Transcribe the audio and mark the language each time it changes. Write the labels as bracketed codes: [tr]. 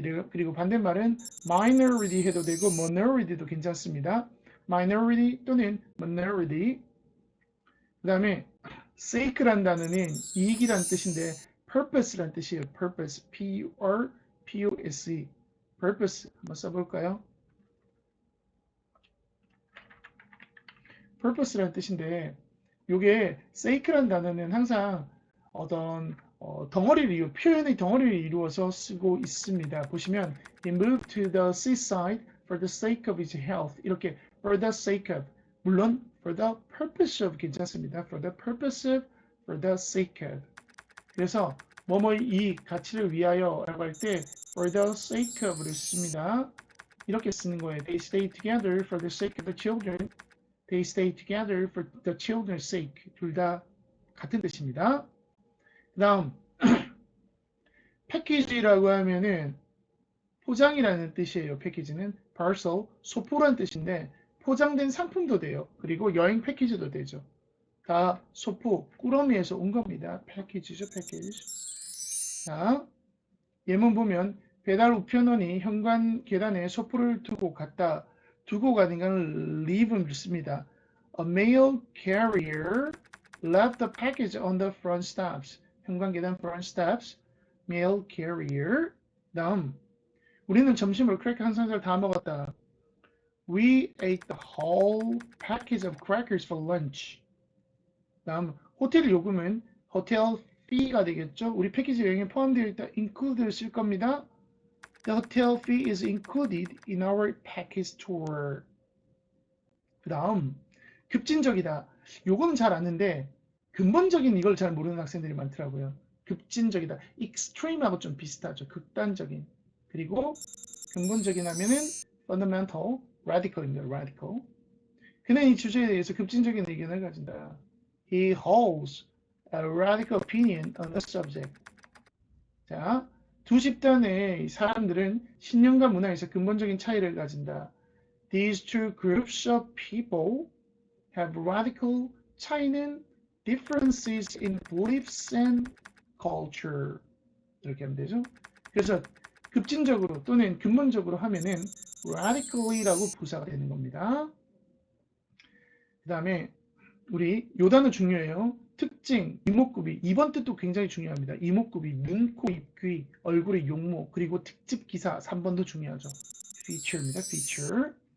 [ko] 그리고 반대말은 minority 해도 되고 minority도 괜찮습니다. minority 또는 minority. 그 다음에 sake란 단어는 이익이란 뜻인데 purpose란 뜻이에요. purpose, P-U-R-P-O-S-E, purpose 한번 써볼까요? purpose란 뜻인데 요게 sake란 단어는 항상 어떤 표현의 덩어리를 이루어서 쓰고 있습니다. 보시면 [en] he moved to the seaside for the sake of his health [ko] 이렇게 for the sake of 물론 for the purpose of 괜찮습니다. [en] for the purpose of, for the sake of [ko] 그래서 뭐뭐의 이 가치를 위하여 라고 할 때 for the sake of를 씁니다. 이렇게 쓰는 거예요. [en] They stay together for the sake of the children. They stay together for the children's sake. [ko] 둘 다 같은 뜻입니다. 그 다음 패키지라고 하면은 포장이라는 뜻이에요. 패키지는 parcel, 소포란 뜻인데 포장된 상품도 돼요. 그리고 여행 패키지도 되죠. 다 소포, 꾸러미에서 온 겁니다. 패키지죠, 패키지. 자, 예문 보면 배달 우편원이 현관 계단에 소포를 두고 갔다. 두고 가니까 leave를 씁니다. [en] A mail carrier left the package on the front steps. [ko] 현관 계단 front steps. [en] Mail carrier. [ko] 다음 우리는 점심을 크래커 한 상자를 다 먹었다. [en] We ate the whole package of crackers for lunch. [ko] 다음 호텔 요금은 호텔 fee가 되겠죠. 우리 패키지 여행에 포함되어 있다. include를 쓸 겁니다. [en] The hotel fee is included in our package tour. [ko] 그 다음 급진적이다. 요거는 잘 아는데 근본적인 이걸 잘 모르는 학생들이 많더라고요. 급진적이다. extreme하고 좀 비슷하죠. 극단적인. 그리고 근본적인 하면은 fundamental, radical입니다. [en] radical. [ko] 그는 이 주제에 대해서 급진적인 의견을 가진다. [en] He holds a radical opinion on the subject. [ko] 자, 두 집단의 사람들은 신념과 문화에서 근본적인 차이를 가진다. [en] These two groups of people have radical [ko] 차이는 [en] differences in beliefs and culture. [ko] 이렇게 하면 되죠. 그래서 급진적으로 또는 근본적으로 하면은 radically라고 부사가 되는 겁니다. 그 다음에 우리 요 단어 중요해요. 특징, 이목구비. 이번 뜻도 굉장히 중요합니다. 이목구비, 눈, 코, 입, 귀, 얼굴의 용모, 그리고 특집 기사 3번도 중요하죠. feature입니다. feature.